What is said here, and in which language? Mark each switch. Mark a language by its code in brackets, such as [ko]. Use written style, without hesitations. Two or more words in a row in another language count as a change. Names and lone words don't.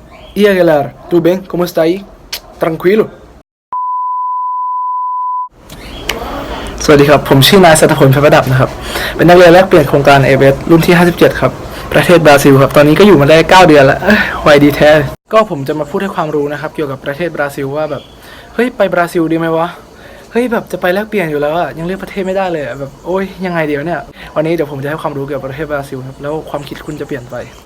[pt] E aí galera, tudo bem? Como está aí? Tranquilo? [th] สวัสดีครับผมชื่อนายสัตพลเพชรประดับนะครับเป็นนักเรียนแลกเปลี่ยนโครงการเอเวสรุ่นที่57ครับประเทศบราซิลครับตอนนี้ก็อยู่มาได้9เดือนแล้วไวดีแท้ก็ผมจะมาพูดให้ความรู้นะครับเกี่ยวกับประเทศบราซิลว่าแบบเฮ้ยไปบราซิลดีไหมวะเฮ้ยแบบจะไปแลกเปลี่ยนอยู่แล้วอะยังเลือกประเทศไม่ได้เลยแบบโอ้ยยังไงเดี๋ยวเนี่ยวันนี้เดี๋ยวผมจะให้ความรู้เกี่ยวกับประเทศบราซิลครับแล้วความคิดคุณจะเปลี่ยนไป